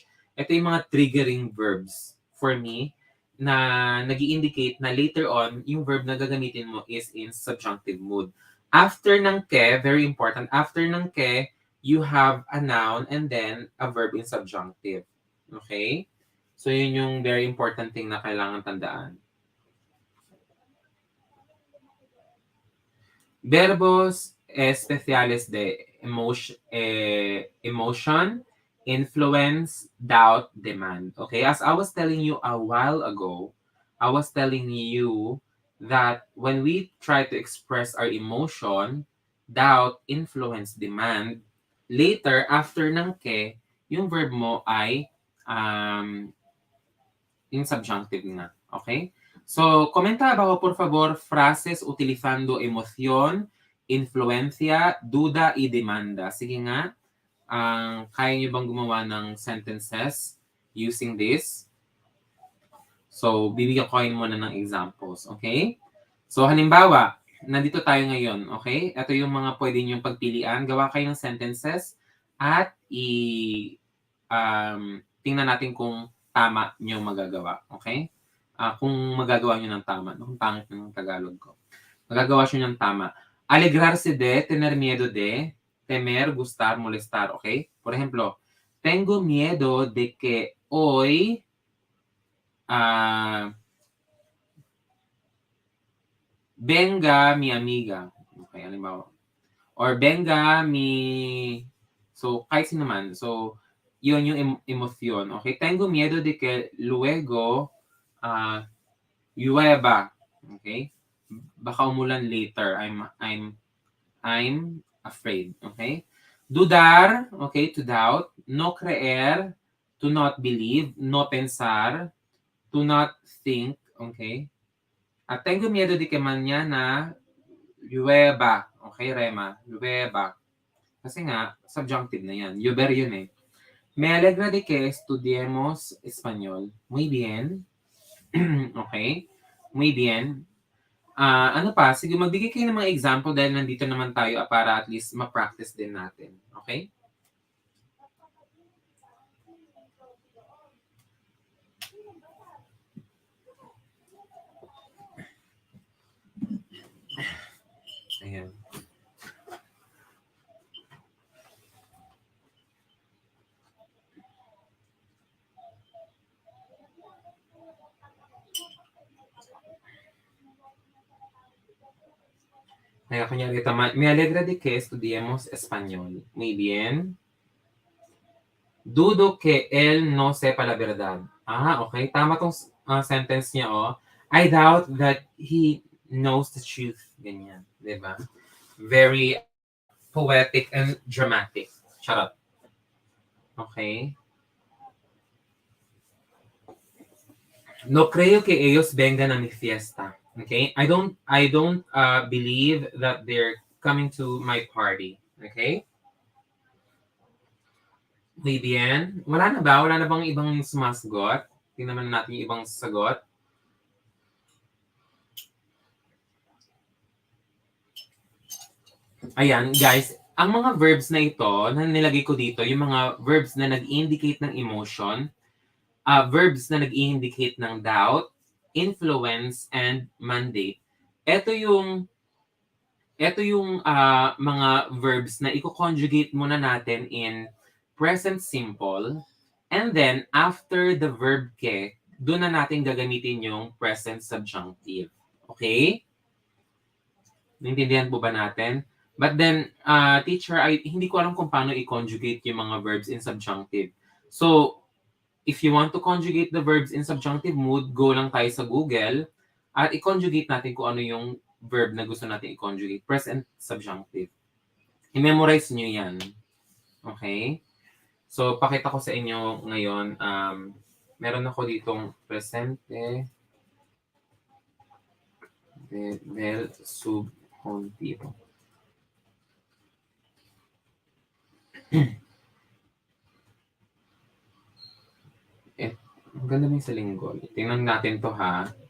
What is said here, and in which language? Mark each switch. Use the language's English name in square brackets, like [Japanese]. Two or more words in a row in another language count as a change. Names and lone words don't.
[Filipino] Ito yung mga [English] triggering verbs for me [Filipino] na nag-i-indicate na [English] later on, [Filipino] yung verb na gagamitin mo [English] is in subjunctive mood. After ng ke, very important, after ng ke, you have a noun and then a verb in subjunctive. Okay? So, [Filipino] yun yung [English] very important thing [Filipino] na kailangan tandaan. [Spanish] Verbos especiales de [English] emotion, influence, doubt, demand. Okay? As I was telling you a while ago, I was telling you that when we try to express our emotion, doubt, influence, demand, later, after ng ke, [Filipino] yung verb mo ay [English] in subjunctive na. Okay? So, [Spanish] comenta abajo, por favor, frases utilizando emoción, influencia, duda, y demanda. [Filipino] Sige nga, kaya niyo bang gumawa ng [English] sentences using this? So, [Filipino] bibigyan ko kayo muna ng examples. [English] Okay? [Filipino] So, halimbawa, nandito tayo ngayon. [English] Okay? [Filipino] Ito yung mga pwede niyong pagpilian. Gawa kayo ng sentences at tingnan natin kung tama niyo magagawa. [English] Okay? [Filipino] Kung magagawa niyo ng tama. Kung pangit ng Tagalog ko. Magagawa siya ng tama. [Spanish] Alegrarse de, tener miedo de, temer, gustar, molestar. [English] Okay? [Spanish] Por ejemplo, tengo miedo de que hoy venga mi amiga. [Filipino] Okay, halimbawa. Or [Spanish] venga mi... [Filipino] So, kahit sino man. So, yun yung emosyon. [English] Okay? [Spanish] Tengo miedo de que luego llueva. [English] Okay? [Filipino] Baka umulan [English] later. I'm afraid. Okay? [Spanish] Dudar. Okay? [English] To doubt. [Spanish] No creer. [English] To not believe. [Spanish] No pensar. [English] To not think. Okay? [Spanish] At tengo miedo de que mañana llueva. Okay, Rema? Llueva. [Filipino] Kasi nga, subjunctive na yan. Llover yun eh. [Spanish] Me alegra de que estudiemos español. Muy bien. Okay? Muy bien. [Filipino] Ano pa? Sige, magbigay kayo ng mga example dahil nandito naman tayo para at least ma-practice din natin. Okay? Ayan. Kaya kunyari tama, [Spanish] me alegra de que estudiemos español. Muy bien. Dudo que él no sepa la verdad. [English] Okay. [Filipino] Tama tong sentence niya, oh. [English] I doubt that he knows the truth. [Filipino] Ganyan. Diba? [English] Very poetic and dramatic. [Filipino] Charot. [English] Okay. [Spanish] No creo que ellos vengan a mi fiesta. [English] Okay? I don't believe that they're coming to my party. Okay? [Spanish] Muy bien. [Filipino] Wala na ba? Wala na bang ibang sumasagot? Tingnan naman natin yung ibang sagot. Ayan, guys. Ang mga verbs na ito, na nilagay ko dito, yung mga verbs na nag-indicate ng emotion, verbs na nag-indicate ng [English] doubt, influence, and mandate. [Filipino] Ito yung mga verbs na i-conjugate muna natin [English] in present simple. And then, after the verb ke, [Filipino] doon na natin gagamitin yung [English] present subjunctive. Okay? [Filipino] Naintindihan po ba natin? [English] But then, teacher, [Filipino] hindi ko alam kung paano i-conjugate yung mga [English] verbs in subjunctive. So, if you want to conjugate the verbs in subjunctive mood, [Filipino] go lang tayo sa Google at i-conjugate natin kung ano yung verb na gusto natin i-conjugate. [English] Present subjunctive. I-memorize nyo yan. Okay? [Filipino] So, pakita ko sa inyo ngayon. Meron ako ditong [Spanish] presente del subjuntivo. [Filipino] Ang ganda mo sa linggo. Tingnan natin to ha.